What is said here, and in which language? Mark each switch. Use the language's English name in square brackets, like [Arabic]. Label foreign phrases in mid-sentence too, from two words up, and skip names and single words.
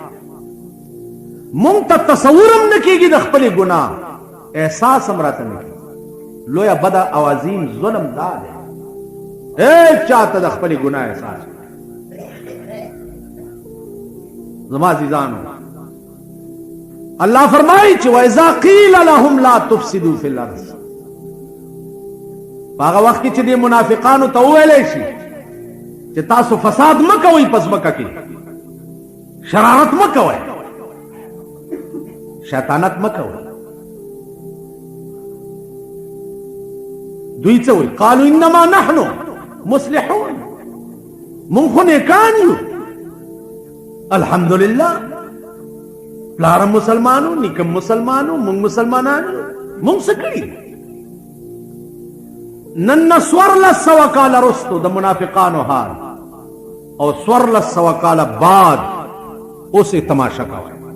[Pashto] مونږ ته تصور هم نه کېږي د خپلې ګناه احساس هم راته نه کېږي. لویه بده او عظیم ظلم دا دی هیڅ چاته د خپلې ګناه احساس. زما عزیزانو الله فرمایي چې [Arabic] وَإِذَا قِيلَ لَهُمْ لَا تُفْسِدُوا فِي الْأَرْضِ [Pashto] هغه وخت کې چې د منافقانو ته وویلی شي چې تاسو فساد مه کوئ په ځمکه کې شرارت مه کوئ شیطانت مه کوئ دوی څه وایي [Arabic] قالوا انما نحن مصلحون [Pashto] مونږ خو نیکان یو الحمدلله پلارم مسلمانو نیکم مسلمانو مونږ مسلمانانو مونږ څه کړي. نن 1400 کاله رستو د منافقانو حال او 1400 کاله بعد اوس یې تماشا کوئ.